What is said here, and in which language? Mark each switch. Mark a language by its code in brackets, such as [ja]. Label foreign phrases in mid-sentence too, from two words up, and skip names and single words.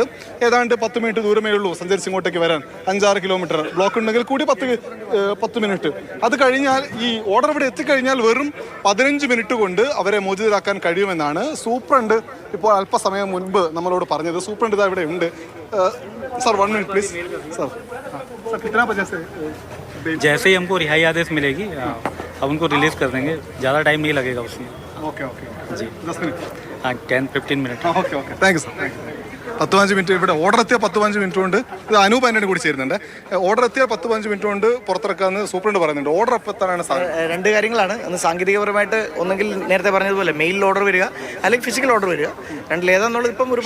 [ml] ഏതാണ്ട് 10 മിനിറ്റ് ദൂരമേ ഉള്ളൂ സഞ്ചരിച്ച് ഇങ്ങോട്ടേക്ക് വരാൻ. 5-6 കിലോമീറ്റർ, ബ്ലോക്ക് ഉണ്ടെങ്കിൽ കൂടി 10 മിനിറ്റ്. അത് കഴിഞ്ഞാൽ ഈ ഓർഡർ ഇവിടെ എത്തിക്കഴിഞ്ഞാൽ വെറും 15 മിനിറ്റ് കൊണ്ട് അവരെ മോചിതരാക്കാൻ കഴിയുമെന്നാണ് സൂപ്രണ്ട് ഇപ്പോൾ അല്പസമയം മുൻപ് നമ്മളോട് പറഞ്ഞത്. സൂപ്രണ്ട് ഇതാ ഇവിടെ ഉണ്ട്. [hi] सर 1 [en] minute please. [hi] सर कितना बजे से? जैसे ही हमको रिहाई आदेश मिलेगी अब उनको रिलीज कर देंगे, ज़्यादा टाइम नहीं लगेगा उसमें। [en] okay okay [hi] जी 10 मिनट। हाँ 10-15 मिनट। [en] okay okay, thank you sir. [ml] 10-15 മിനിറ്റ് ഇവിടെ ഓർഡർ എത്തിയ 10-15 മിനിറ്റ് കൊണ്ട്. ഇത് അനൂപ് ആന്റണി കൂടി ചേരുന്നുണ്ട്. ഓർഡർ എത്തിയ 10-15 മിനിറ്റ് കൊണ്ട് പുറത്തിറക്കാമെന്ന് സൂപ്രണ്ട് പറയുന്നുണ്ട്. ഓർഡർ എപ്പോൾ എത്താനാണ് സാധ്യത? 2 കാര്യങ്ങളാണ്. ഒന്ന് സാങ്കേതികപരമായിട്ട് ഒന്നെങ്കിൽ നേരത്തെ പറഞ്ഞതുപോലെ [en] mail order [ml] വരിക, അല്ലെങ്കിൽ [en] physical order [ml] വരിക. രണ്ടിലേതാന്നുള്ളത് ഇപ്പം ഒരു